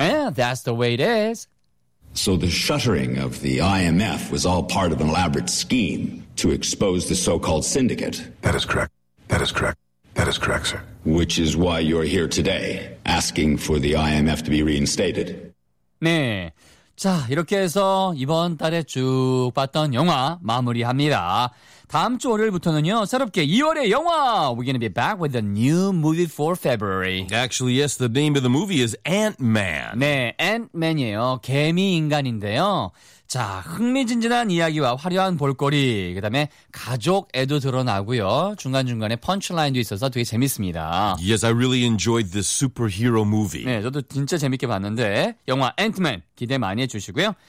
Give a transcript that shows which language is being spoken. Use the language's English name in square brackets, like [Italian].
[English] Yeah, that's the way it is. So the shuttering of the IMF was all part of an elaborate scheme to expose the so-called syndicate. That is correct. That is correct. That is correct, sir. Which is why you're here today, asking for the IMF to be reinstated. [Korean] 네. 자, 이렇게 해서 이번 달에 쭉 봤던 영화 마무리합니다. 다음 주 월요일부터는요, 새롭게 2월의 영화! [English] We're gonna be back with a new movie for February. Actually, yes, the name of the movie is Ant-Man. [Korean] 네, Ant-Man이에요. 개미 인간인데요. 자, 흥미진진한 이야기와 화려한 볼거리, 그 다음에 가족애도 드러나고요. 중간중간에 펀치라인도 있어서 되게 재밌습니다. [English] Yes, I really enjoyed this superhero movie. [Korean] 네, 저도 진짜 재밌게 봤는데 영화 앤트맨 기대 많이 해주시고요.